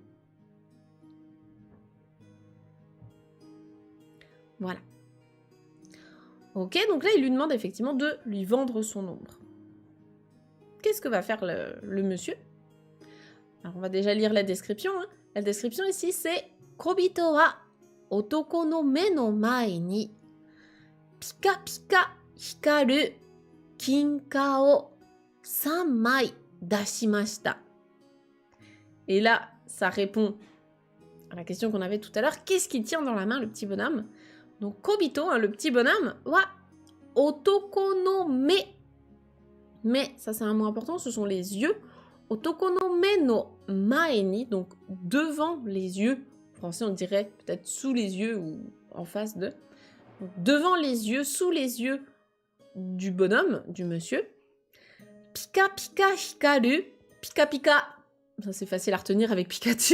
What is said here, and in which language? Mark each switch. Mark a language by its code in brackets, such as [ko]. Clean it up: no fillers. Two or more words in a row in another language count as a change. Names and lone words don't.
[fr] Voilà. Ok, donc là, il lui demande effectivement de lui vendre son ombre. Qu'est-ce que va faire le monsieur? Alors, on va déjà lire la description. Hein. La description ici, c'est « [ja] 小人は男の目の前にピカピカ光る金貨を3枚出しました ». [fr] Et là, ça répond à la question qu'on avait tout à l'heure. Qu'est-ce qu'il tient dans la main, le petit bonhomme? Donc, Kobito, hein, le petit bonhomme, [ja] は男の目. [fr] Mais, ça c'est un mot important, ce sont les yeux. [ja] 男の目の前に, [fr] donc devant les yeux. En français, on dirait peut-être sous les yeux ou en face de. Donc, devant les yeux, sous les yeux du bonhomme, du monsieur. [ja] ピカピカ光る。ピカピカ. [fr] Ça c'est facile à retenir avec Pikachu.